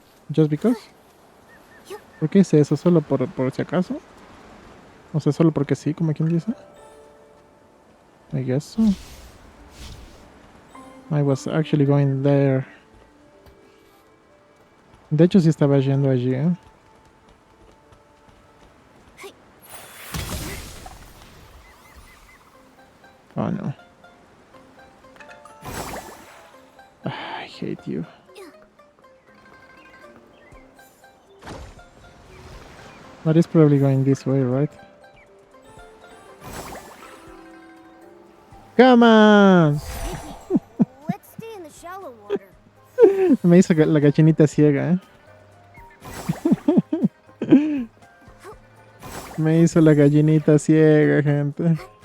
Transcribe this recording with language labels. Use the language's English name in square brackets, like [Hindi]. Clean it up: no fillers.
[English] Just because? [Spanish] ¿Por qué hice eso? ¿Solo por si acaso? O sea, solo porque sí, como quien dice. [English] I guess so. I was actually going there. [Spanish] De hecho, sí estaba yendo allí, ¿eh? [English] Oh, no. I hate you. But it's probably going this way, right? Come on! Let's stay in the shallow water. [Spanish] Me hizo la gallinita ciega, ¿eh? Me hizo la gallinita ciega, gente.